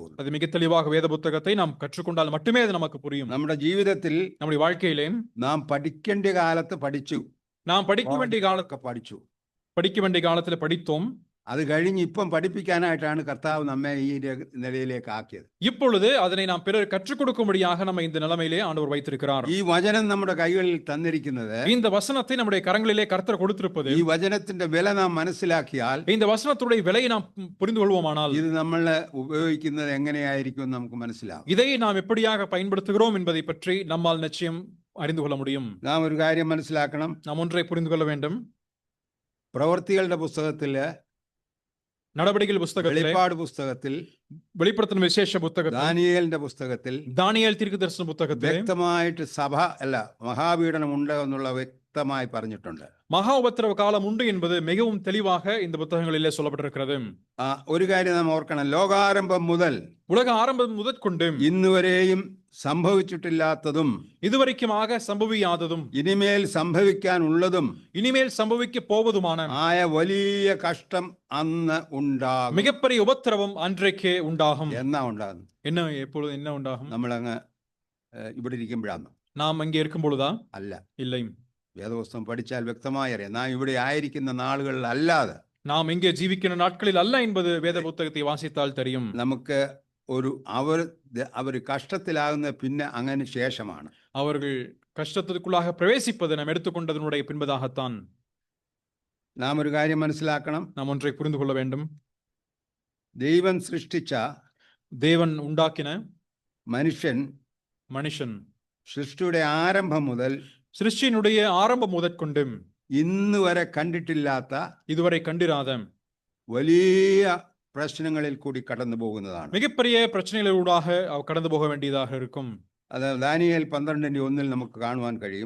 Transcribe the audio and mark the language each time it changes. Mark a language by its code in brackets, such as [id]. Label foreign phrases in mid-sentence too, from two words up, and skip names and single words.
[ta] அது மிக தெளிவாக வேத புத்தகத்தை நாம் கற்றுக்கொண்டால் மட்டுமே அது நமக்கு புரியும். [ml] നമ്മുടെ ജീവിതത്തിൽ [ta] நம்முடைய வாழ்க்கையிலே [ml] നാം പഠിക്കേണ്ട കാലത്ത് പഠിച്ചു, [ta] நாம் படிக்க வேண்டிய காலத்தை [ml] പഠിച്ചു, [ta] படிக்க வேண்டிய காலத்தில் படித்தோம். [ml] അത് കഴിഞ്ഞ് ഇപ്പം പഠിപ്പിക്കാനായിട്ടാണ് കർത്താവ് നമ്മെ ഈ നിലയിലേക്ക് ആക്കിയത്. [ta] இப்பொழுது அதனை நாம் பிறர் கற்றுக் கொடுக்கும்படியாக நம்ம இந்த நிலைமையிலே ஆண்டவர் வைத்திருக்கிறார். [ml] ഈ വചനം നമ്മുടെ കൈകളിൽ തന്നിരിക്കുന്നത്, [ta] இந்த வசனத்தை நம்முடைய கரங்களிலே கர்த்தர் கொடுத்திருப்பது, [ml] ഈ വചനത്തിന്റെ വില നാം മനസ്സിലാക്കിയാൽ, [ta] இந்த வசனத்துடைய விலையை நாம் புரிந்து கொள்வோமானால் [ml] ഇത് നമ്മൾ ഉപയോഗിക്കുന്നത് എങ്ങനെയായിരിക്കും നമുക്ക് മനസ്സിലാവും. [ta] இதை நாம் எப்படியாக பயன்படுத்துகிறோம் என்பதை பற்றி நம்மால் நிச்சயம் அறிந்து கொள்ள முடியும். [ml] നാം ഒരു കാര്യം മനസ്സിലാക്കണം. [ta] நாம் ஒன்றை புரிந்து கொள்ள வேண்டும். [ml] പ്രവൃത്തികളുടെ പുസ്തകത്തില്, [ta] நடவடிக்கைகள் புத்தகத்திலே, [ml] വെളിപ്പാട് പുസ്തകത്തിൽ, [ta] வெளிப்படுத்தின விசேஷ புத்தகத்தில், [ml] ദാനിയേലിന്റെ പുസ്തകത്തിൽ, [ta] தானியேல் தீர்க்கதரிசன புத்தகத்தில் [ml] വ്യക്തമായിട്ട് സഭ മഹാപീഡനം ഉണ്ട് എന്നുള്ള വ്യക്തമായി പറഞ്ഞിട്ടുണ്ട്. [ta] மகா உபத்திரவ காலம் உண்டு என்பது மிகவும் தெளிவாக இந்த புத்தகங்களிலே சொல்லப்பட்டிருக்கிறது. [ml] ഒരു കാര്യം നാം ഓർക്കണം. ലോകാരംഭം മുതൽ, [ta] உலக ஆரம்பம் முதற்கொண்டு [ml] ഇന്നുവരെയും സംഭവിച്ചിട്ടില്ലാത്തതും [ta] இதுவரைக்குமாக சம்பவியாததும் [ml] ഇനിമേൽ സംഭവിക്കാൻ ഉള്ളതും [ta] இனிமேல் சம்பவிக்க போவதுமான [ml] ആയ വലിയ കഷ്ടം അന്ന് ഉണ്ടാകും. [ta] மிகப்பெரிய உபத்திரவம் அன்றைக்கே உண்டாகும். [ml] എന്നാ ഉണ്ടാകും? [ta] என்ன எப்பொழுது என்ன உண்டாகும்? [ml] നമ്മളങ്ങ് ഇവിടെ ഇരിക്കുമ്പോഴാണ്? [ta] நாம் அங்கே இருக்கும் பொழுதா? [ml] അല്ല, [ta] இல்லை. [ml] വേദപുസ്തകം പഠിച്ചാൽ വ്യക്തമായി അറിയാം. നാം ഇവിടെ ആയിരിക്കുന്ന നാളുകളിൽ അല്ലാതെ [ta] நாம் இங்கே ஜீவிக்கிற நாட்களில் அல்ல என்பது வேத புத்தகத்தை வாசித்தால் தெரியும். [ml] നമുക്ക് ഒരു അവർ കഷ്ടത്തിലാകുന്ന പിന്നെ അങ്ങനെ ശേഷമാണ്. [ta] அவர்கள் கஷ்டத்திற்குள்ளாக பிரவேசிப்பது நாம் எடுத்துக்கொண்டதனுடைய பின்பதாகத்தான். [ml] നാം ഒരു കാര്യം മനസ്സിലാക്കണം. [ta] நாம் ஒன்றை புரிந்து கொள்ள வேண்டும். [ml] ദൈവം സൃഷ്ടിച്ച [ta] தேவன் உண்டாக்கின [ml] മനുഷ്യൻ സൃഷ്ടിയുടെ ആരംഭം മുതൽ [ta] சிருஷ்டியினுடைய ஆரம்பம் முதற்கொண்டு [ml] ഇന്ന് വരെ കണ്ടിട്ടില്ലാത്ത [ta] இதுவரை கண்டிராத [ml] വലിയ പ്രശ്നങ്ങളിൽ കൂടി കടന്നു പോകുന്നതാണ്. [ta] மிகப்பெரிய பிரச்சனைகளூடாக கடந்து போக வேண்டியதாக இருக்கும். [ml] അത് ദാനിയേൽ 12:1 നമുക്ക് കാണുവാൻ കഴിയും.